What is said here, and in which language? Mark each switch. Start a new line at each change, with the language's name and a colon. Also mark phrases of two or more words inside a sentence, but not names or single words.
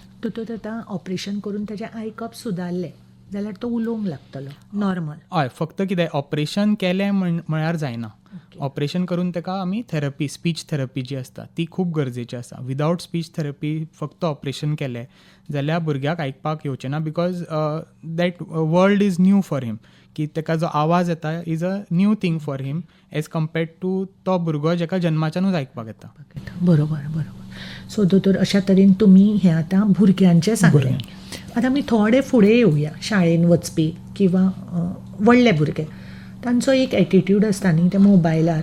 Konkani: तो आतां ऑपरेशन करून तेजें आयकप सुदारलें जाल्यार तो उलोवंक लागतलो नॉर्मल. हय, फक्त कितें ऑपरेशन केलें म्हळ्यार जायना. ऑपरेशन करून ताका आमी थेरपी,
English: speech therapy
Konkani: जी आसता ती खूब गरजेची आसा.
English: without speech therapy
Konkani: फक्त ऑपरेशन केलें जाल्यार भुरग्याक आयकपाक येवचें ना,
English: because that world is new for him,
Konkani: की ताका जो आवाज येता
English: is a new thing for him as compared to
Konkani: तो भुरगो जाका जन्माच्यानूच आयकपाक येता. बरोबर. सो दोतोर अशा तरेन तुमी हें आतां भुरग्यांचें सांगलें. आतां आमी थोडे फुडें येवया. शाळेन वचपी किंवा व्हडले भुरगे, तांचो एक एटिट्यूड आसता न्ही त्या मोबायलार.